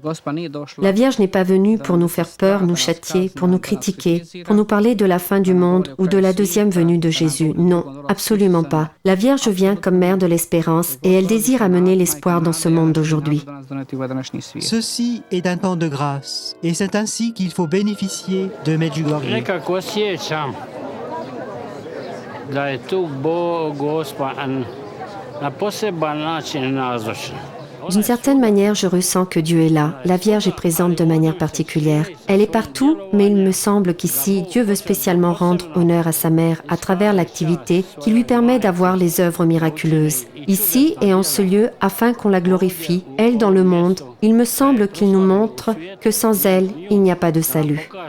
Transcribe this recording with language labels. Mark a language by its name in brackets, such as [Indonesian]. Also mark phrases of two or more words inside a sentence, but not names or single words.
[French] La Vierge n'est pas venue pour nous faire peur, nous châtier, pour nous critiquer, pour nous parler de la fin du monde ou de la deuxième venue de Jésus. Non, absolument pas. La Vierge vient comme mère de l'espérance et elle désire amener l'espoir dans ce monde d'aujourd'hui. Ceci est un temps de grâce et c'est ainsi qu'il faut bénéficier de Medjugorje. [Croatian] Nekako osjećam da je tu Bog, Gospod, na poseban način nazočan. [French] D'une certaine manière, je ressens que Dieu est là. La Vierge est présente de manière particulière. Elle est partout, mais il me semble qu'ici, Dieu veut spécialement rendre honneur à sa mère à travers l'activité qui lui permet d'avoir les œuvres miraculeuses. Ici et en ce lieu, afin qu'on la glorifie, elle dans le monde, il me semble qu'il nous montre que sans elle, il n'y a pas de salut.